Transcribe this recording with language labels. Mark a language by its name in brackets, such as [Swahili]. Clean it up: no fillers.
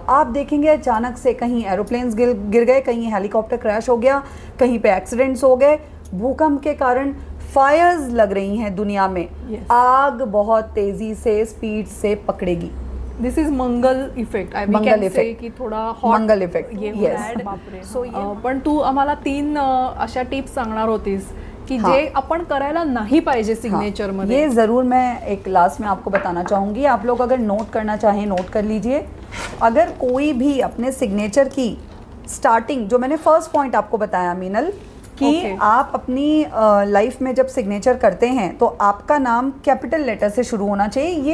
[Hindi] आप देखेंगे अचानक से कहीं एरोप्लेन्स गिर गए, कहीं हेलीकॉप्टर क्रैश हो गया, कहीं पे एक्सीडेंट्स हो गए, भूकंप के कारण फायर्स लग रही हैं दुनिया में। आग बहुत तेजी से, स्पीड से पकड़ेगी। [English] This is Mangal effect. Mangal effect [Hindi] की थोड़ा हॉट [English] Mangal effect, yes. [Marathi] सो पण तू आम्हाला 3 अशा टिप्स सांगणार होतीस की जे आपण करायला नाही पाहिजे सिग्नेचर मध्ये। [Hindi] ये जरूर मैं एक लास्ट में आपको बताना चाहूंगी। आप लोग अगर नोट करना चाहें नोट कर लीजिए। अगर कोई भी अपने सिग्नेचर की स्टार्टिंग, जो मैंने फर्स्ट पॉइंट आपको बताया मीनल, कि आप अपनी लाइफ में जब सिग्नेचर करते हैं तो आपका नाम कैपिटल लेटर से शुरू होना चाहिए।